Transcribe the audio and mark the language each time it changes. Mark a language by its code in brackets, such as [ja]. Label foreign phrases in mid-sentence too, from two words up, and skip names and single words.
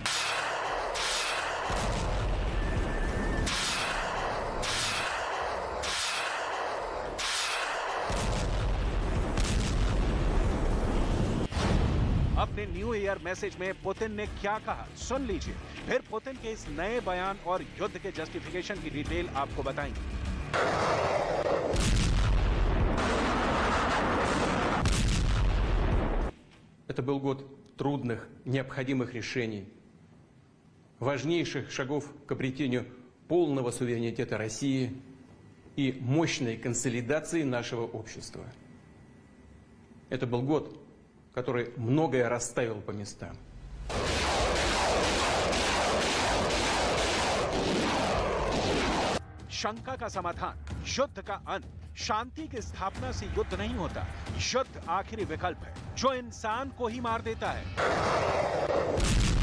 [hi] अपने [en] New Year message [hi] में पुतिन ने क्या कहा, सुन लीजिए, फिर पुतिन के इस नए बयान और युद्ध के जस्टिफिकेशन की डिटेल आपको बताएंगे। [ru] Это был год трудных, необходимых решений, важнейших шагов к обретению полного суверенитета России и мощной консолидации нашего общества. Это был год, который многое расставил по местам. [hi] शंका का समाधान, युद्ध का अंत, शांति की स्थापना से युद्ध नहीं होता। युद्ध आखिरी विकल्प है जो इंसान को ही मार देता है।